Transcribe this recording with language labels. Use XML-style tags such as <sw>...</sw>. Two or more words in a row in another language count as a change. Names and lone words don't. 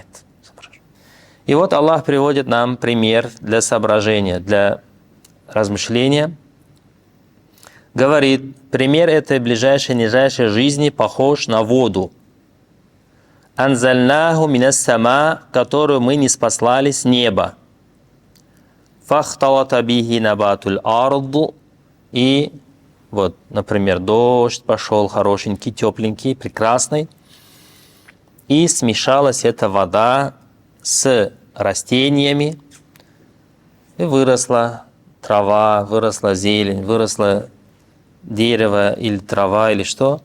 <ru>И вот Аллах приводит нам пример для соображения, для размышления. Говорит, пример этой ближайшей, нижайшей жизни похож на воду.</ru> <ar>«أنزلناه من السماء»,</ar> <ru>которую мы ниспослали с неба.</ru> <ar>«فاختلط به نبات الأرض».</ar> <ru>И вот, например, дождь пошел хорошенький, тепленький, прекрасный. И смешалась эта вода с растениями. И выросла трава, выросла зелень, выросла дерево или трава или что.</ru>